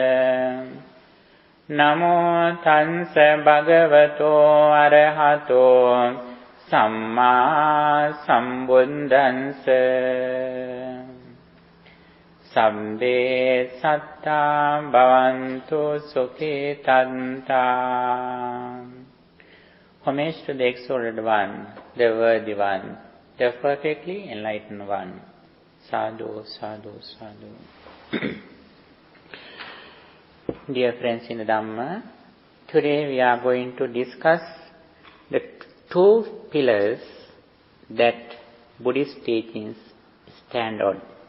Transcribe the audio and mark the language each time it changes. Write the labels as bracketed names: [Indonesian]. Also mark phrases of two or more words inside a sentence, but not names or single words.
[Pali] Namo Tansa Bhagavato Arahato Samma Sambuddhansa Sabbe Satta Bhavantu Sukhitanta. [English] Homage to the exalted one, the worthy one, the perfectly enlightened one. [Pali] Sadhu, sadhu, sadhu. [English] Dear friends in the Dhamma, today we are going to discuss the two pillars that Buddhist teachings stand on.